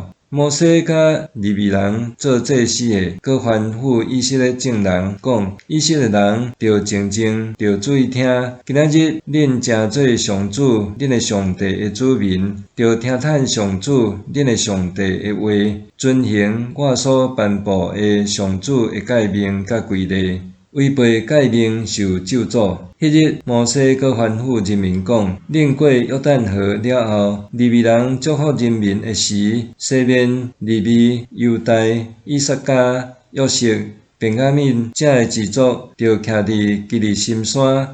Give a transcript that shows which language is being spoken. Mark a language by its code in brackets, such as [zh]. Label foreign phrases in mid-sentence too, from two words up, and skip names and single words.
[nan] 摩西甲利未人做祭司的，搁吩咐以色列众人讲：以色列人着静静，着注意听。今仔日恁诚做上主恁的上帝的子民，着听趁上主恁的上帝的话，遵行我所颁布的上主的诫命甲规例。违背诫命受咒诅。迄日，摩西搁吩咐人民讲：恁过约旦河了后，利未人祝福人民的时，西面、利未、犹大、以撒加、约瑟、便雅悯这个支族，着徛伫基利心山。